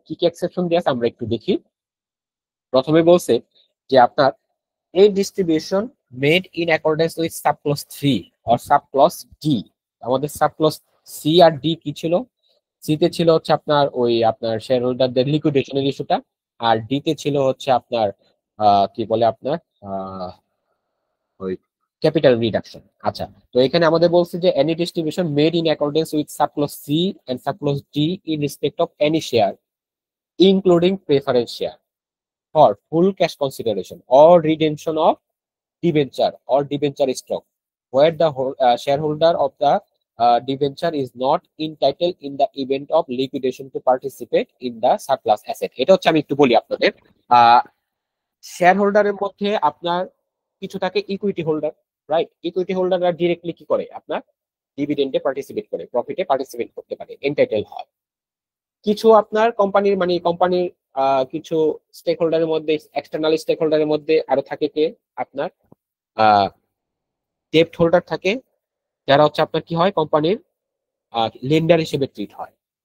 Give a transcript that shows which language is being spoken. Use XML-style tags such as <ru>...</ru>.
<bn>কি কি এক্সেপশন দেওয়া আছে আমরা একটু দেখি। প্রথমে বলছে যে আপনার এই</bn> <en>Distribution made in accordance with sub clause 3 or sub clause D.</en> <bn>আমাদের সাব ক্লজ সি আর ডি কি ছিল? সি তে ছিল হচ্ছে আপনার ওই আপনার শেয়ার হোল্ডারদের লিকুইডেশনের ইস্যুটা, আর ডি তে ছিল হচ্ছে আপনার কি বলে আপনার ওই ক্যাপিটাল রিডাকশন। আচ্ছা, তো এখানে আমাদের বলছে যে</bn> <en>Any distribution made in accordance with sub clause C and sub clause D in respect of any share including preference share for full cash consideration or redemption of debenture or debenture stock where the shareholder of the debenture is not entitled in the event of liquidation to participate in the surplus asset।</en> <bn>এটা হচ্ছে আমি একটু বলি আপনাদের। Share হোল্ডারের মধ্যে আপনার কিছু থাকে ইকুইটি হোল্ডার, রাইট? ইকুইটি হোল্ডাররা ডিরেক্টলি কি করে, আপনার ডিভিডেন্ডে পার্টিসিপেট করে, প্রফিটে পার্টিসিপেট করতে পারে, এন্টাইটেল হয়। কিছু আপনার কোম্পানির মানে কোম্পানির কিছু স্টেক হোল্ডারের মধ্যে, এক্সটার্নাল স্টেক হোল্ডারের মধ্যে আরো থাকে কে, আপনার ডেপ্ট হোল্ডার থাকে, যারা হচ্ছে আপনার কি হয়, কোম্পানির লেন্ডার হিসেবে ট্রিট হয়।</bn>